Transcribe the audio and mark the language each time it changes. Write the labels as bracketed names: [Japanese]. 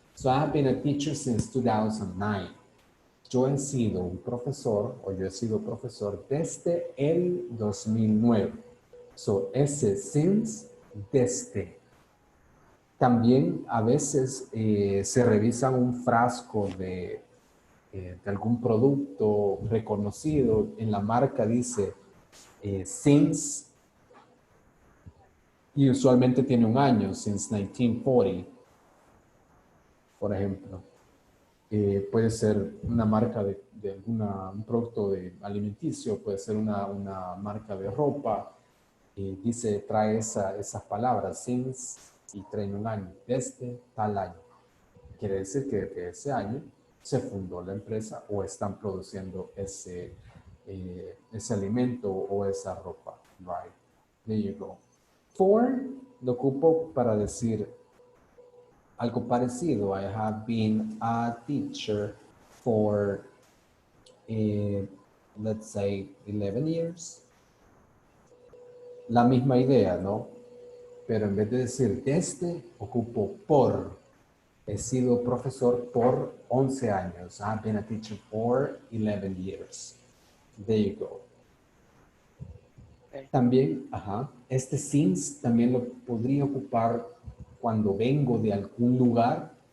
[English] So I have been a teacher since 2009. [Spanish] Yo he sido un profesor, o yo he sido profesor desde el 2009. So, ese since, desde. También a veces se revisa un frasco de algún producto reconocido. En la marca dice since, y usualmente tiene un año, since 1940, por ejemplo. Puede ser una marca de un producto alimenticio, puede ser una marca de ropa, y trae esas palabras, since, y trae un año, desde tal año. Quiere decir que desde ese año se fundó la empresa o están produciendo ese alimento o esa ropa, right? [English] There you go. [Spanish] For lo ocupo para decir algo parecido. [English] I have been a teacher for, let's say, 11 years. [Spanish] La misma idea, ¿no? Pero en vez de decir desde, ocupo por. He sido profesor por 11 años. [English] I've been a teacher for 11 years. There you go. Okay. [Spanish] También, este since también lo podría ocupar cuando vengo de algún lugar.